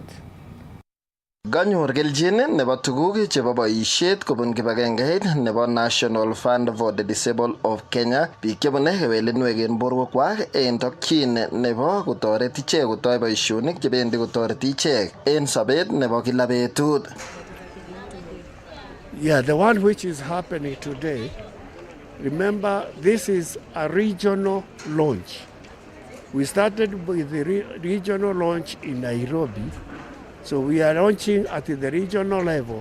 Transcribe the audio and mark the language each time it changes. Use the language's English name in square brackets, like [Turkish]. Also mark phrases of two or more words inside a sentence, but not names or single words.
[Kalenjin] Kanyor kelchin nebo tuguk chebo boisiet kobun kibagengeit nebo National Fund for the Disabled of Kenya biik chebune kewelinwek eng borwekwak eng takchin nebo kotoret ichek kotoi boisionik chebendi kotoreti ichek eng sobet nebo kila betut. [English] Yeah, the one which is happening today, remember this is a regional launch. We started with the regional launch in Nairobi. So we are launching at the regional level.